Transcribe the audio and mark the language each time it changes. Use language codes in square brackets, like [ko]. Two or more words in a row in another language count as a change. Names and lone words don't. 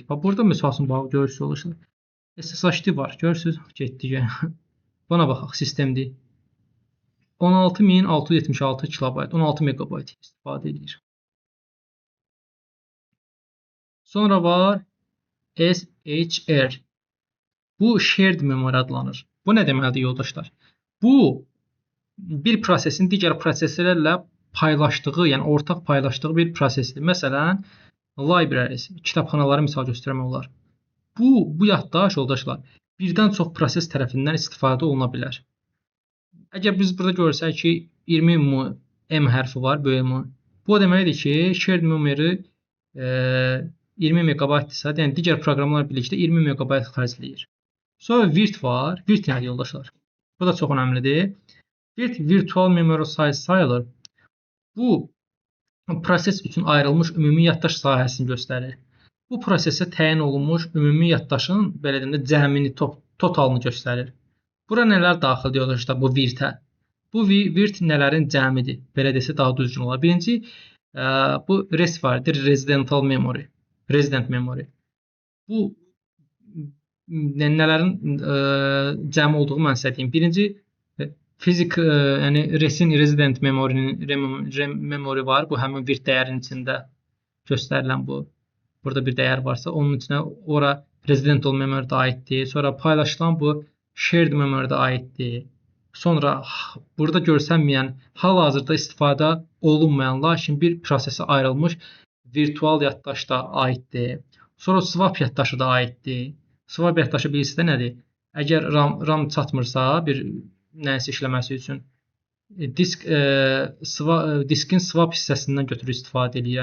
[az] Burada misal üçün, görürsünüz, SSHD var, görürsünüz, getdi. Buna baxaq, sistemdir. 16676 kilobayt, 16 megabayt istifadə edir. Sonra var SHR. Bu [en] shared memory [az] adlanır. Bu nə deməkdir yoldaşlar? Bu bir prosesin digər proseslərlə paylaşdığı, yəni ortaq paylaşdığı bir prosesdir. Məsələn, libraries, kitabxanaları misal göstərmək olar. Bu yaddaş yoldaşlar birdən çox proses tərəfindən istifadə oluna bilər. Əgər biz burada görsək ki, 20 M hərfi var, böyük M. Bu deməkdir ki, [en] shared memory [az] 20 megabaytdırsa, yəni digər proqramlar birlikdə 20 megabayt xərcləyir. Sonra virt var. Virt nədir yoldaşlar? Bu da çox önəmlidir. Virt [en] virtual memory size [az] sayılır. Bu proses üçün ayrılmış ümumi yaddaş sahəsini göstərir. Bu prosesə təyin olunmuş ümumi yaddaşın belə deyim də cəmini, totalını göstərir. Bura nələr daxildir yoldaşlar bu virtə? Bu virt nələrin cəmidir? Belə desə daha düzgün olar. Birinci bu res vardır, [en] resident memory. [az] Bu nələrin cəmi olduğu mən sizə deyim. Birinci yəni resin [en] resident memory [az] var. Bu həmin virt dəyərin içində göstərilən bu. Burada bir dəyər varsa, onun içinə ora [en] resident memory [az] da aiddir. Sonra paylaşılan bu [en] shared memory [az] da aiddir. Sonra burada görsənməyən, hal-hazırda istifadə olunmayan, lakin bir prosesə ayrılmış virtual yaddaş da aiddir. Sonra swap yaddaşı da aiddir. Swap yaddaşı bilirsiniz nədir? Əgər RAM çatmırsa bir nəyisə işləməsi üçün diskin swap hissəsindən götürüb istifadə edir.